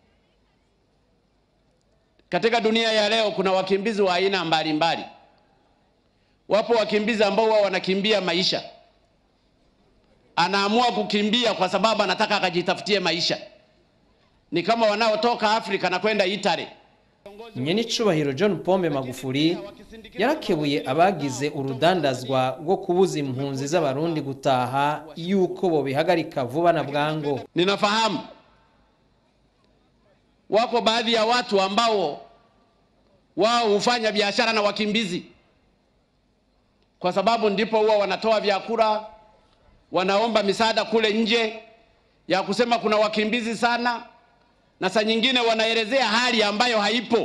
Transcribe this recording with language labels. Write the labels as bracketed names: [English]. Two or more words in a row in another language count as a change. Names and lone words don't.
[Swahili] Katika dunia ya leo kuna wakimbizi wa aina mbalimbali. Wapo wakimbizi ambao wao wanakimbia maisha. Anaamua kukimbia kwa sababu anataka akajitafutie maisha. Ni kama wanaotoka Afrika na kwenda Italy. [Rundi] Nyenicubahiro John Pombe Magufuli yarakebuye abagize urudandazwa rwo kubuza impunzi z'abarundi gutaha yuko bo bihagarika vuba na bwango. [Swahili] Ninafahamu wako baadhi ya watu ambao wao hufanya biashara na wakimbizi, kwa sababu ndipo huwa wanatoa vyakula, wanaomba misaada kule nje ya kusema kuna wakimbizi sana, na saa nyingine wanaelezea hali ambayo haipo.